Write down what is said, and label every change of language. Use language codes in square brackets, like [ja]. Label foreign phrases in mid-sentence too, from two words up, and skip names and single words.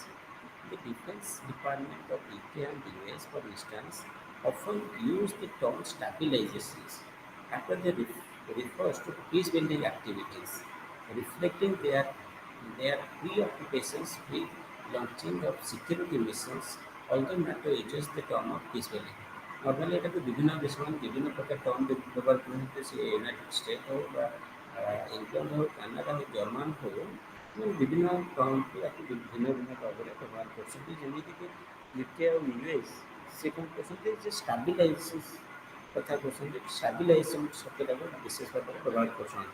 [en] The Defense Department of UK and US, for instance, often use the term stabilizations after they refers to peace building activities, reflecting their preoccupations with launching of security missions, although NATO uses the term of peace building. [or] ନର୍ମାଲି ଏଟାକୁ ବିଭିନ୍ନ ଦେଶମାନେ ବିଭିନ୍ନ ପ୍ରକାର ଟର୍ମ ବ୍ୟବହାର କରନ୍ତି ସେ ୟୁନାଇଟେଡ଼ ଷ୍ଟେଟ୍ ହଉ ବା ଇଂଲଣ୍ଡ ହଉ କାନାଡ଼ା ହଉ ଜର୍ମାନ ହଉ ସେମାନେ ବିଭିନ୍ନ ଟର୍ମକୁ ତାକୁ ଭିନ୍ନ ଭିନ୍ନ ଭାବରେ ବ୍ୟବହାର କରୁଛନ୍ତି ଯେମିତିକି ୟୁକେ ଆଉ ୟୁଏସ୍ ସେ କ'ଣ କରୁଛନ୍ତି ଯେ ଷ୍ଟାବିଲାଇଜେସନ୍ କଥା କହୁଛନ୍ତି ଷ୍ଟାବିଲାଇଜେସନ୍ ଶବ୍ଦଟାକୁ ବିଶେଷ ଭାବରେ ବ୍ୟବହାର କରୁଛନ୍ତି।